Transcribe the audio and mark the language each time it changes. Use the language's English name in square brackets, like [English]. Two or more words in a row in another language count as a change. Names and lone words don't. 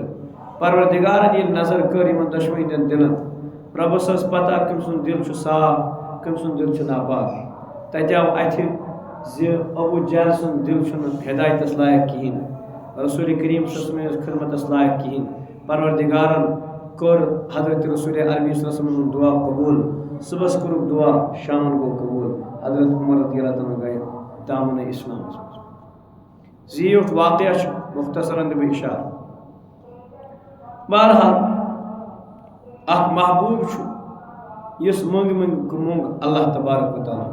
[Kashmiri] پروردگارن ییٚلہِ نظر کٔر یِمن دۄشوٕنی ہٕنٛدٮ۪ن دِلن، رۄبس ٲس پتہ کٔمۍ سُنٛد دِل چھُ صاف، کٔمۍ سُنٛد دِل چھُ ناپاک. تتہِ آو اتھِ زِ ابو جہل سُنٛد دِل چھُنہٕ ہدایتس لایق کِہیٖنۍ، رسول کریم صلی اللہ علیہ وسلم خدمتس لایق کِہیٖنۍ. پروردگارن کوٚر حضرت رسول عربی صلی اللہ علیہ وسلم ہُنٛد دعا قبوٗل. صُبحس کوٚرُکھ دعا، شامن گوٚو قبوٗل. حضرت عمر رضی اللہ تعالیٰ گٔے دامنہٕ اسلامس منٛز. زیٖٹھ واقعہ چھُ، مختصراً دِمہٕ اِشارٕ. بہرحال اکھ محبوٗب چھُ یُس منٛگ اللہ تبارک و تعالیٰ.